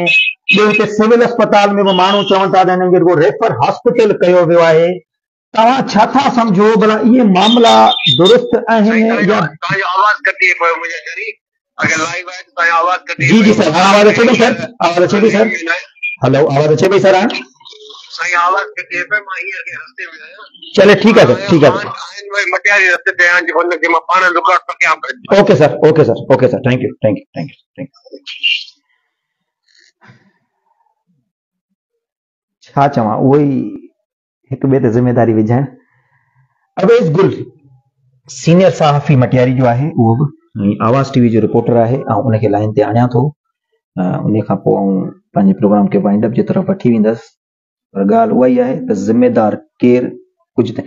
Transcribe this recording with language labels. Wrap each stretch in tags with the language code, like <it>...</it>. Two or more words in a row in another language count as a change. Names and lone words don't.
<sd>ॿियो हिते सिविल अस्पताल में बि माण्हू चवनि था त हिननि खे</sd> <en>refer hospital</en> <sd>कयो वियो आहे, तव्हां छा था सम्झो? भला इहे मामला दुरुस्त आहिनि या? तव्हांजो आवाज़ कटे पियो मुंहिंजे घरी, अगर लाइव आहे त तव्हांजो आवाज़ कटे। जी जी सर, आवाज़ अचे पई सर? आवाज़ अचे पई सर? हेलो, आवाज़ अचे पई सर? साईं आवाज़ कटे पियो, मां हींअर के रस्ते में आहियां।</sd> <ur>चले ठीक है सर, ठीक है सर।</ur> <sd>मटियारी रस्ते ते आहियां जेको हुनखे मां पाण रिकॉर्ड पर कयां पियो।</sd> <en>okay sir, okay sir, okay sir, thank you thank you thank you thank you.</en> <sd>छा चवां, उहो ई हिकु ॿिए ते ज़िम्मेदारी विझाइण। अवेज़ गुल सीनियर सहाफ़ी मटियारी जो आहे, उहो बि आवाज़ TV जो रिपोर्टर आहे ऐं उनखे लाइन ते आणियां थो। उन खां पोइ आउं पंहिंजे प्रोग्राम खे</sd> <en>wind up</en> <sd>जे तरफ़ वठी वेंदुसि, पर ॻाल्हि उहा ई आहे त ज़िम्मेदार केरु कुझु त।</sd>